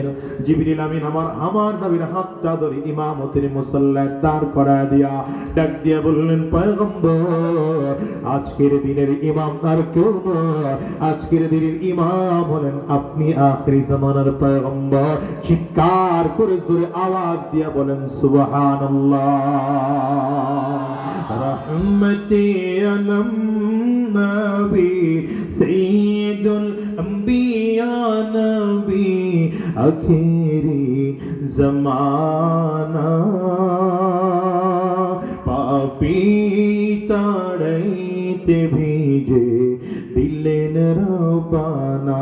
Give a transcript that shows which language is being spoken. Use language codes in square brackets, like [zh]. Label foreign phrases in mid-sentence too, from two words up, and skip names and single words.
[bn] জিবরিল আমিন আমার নবীর হাতটা ধরে ইমামতির মুসল্লায় দাঁড় করায় দিয়া ডাক দিয়া বললেন, পয়গম্বর আজকের দিনের ইমাম আর কেউ নয়, আজকের দিনের ইমাম হলেন আপনি, আখিরি জামানার পয়গম্বর। চিৎকার করে জোরে আওয়াজ দিয়া বলেন সুবহানাল্লাহ। রহমতে আলম নবী সৈয়দুল আম্বিয়া নবী আখেরি জামানা পাপী তারাইতে ভেজে দিলেন রওয়ানা।